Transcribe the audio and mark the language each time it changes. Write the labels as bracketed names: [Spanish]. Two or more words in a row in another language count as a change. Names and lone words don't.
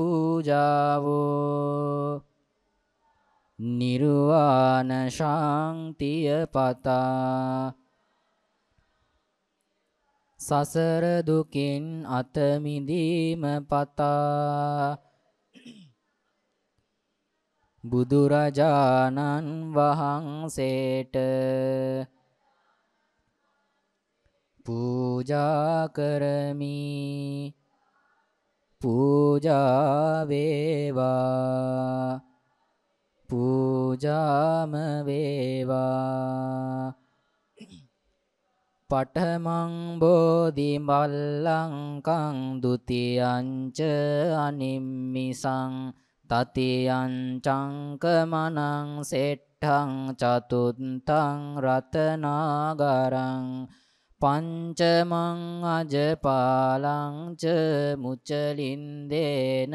[Sinhala] පූජාවෝ නිර්වාණ ශාන්තිය පතා සසර දුකින් අත මිදීම පතා බුදුරජාණන් වහන්සේට පූජා කරමි. පූජා වේවා. පූජාම වේවා. [Pali] පඨමං බෝධි මල්ලංකං ဒ ුතියංච අනිම්මිසං තතියං චංකමනං සෙට්ඨං චතුත්ථං රතනාගරං පංචමං අජපාලං ච මුචලින්දේන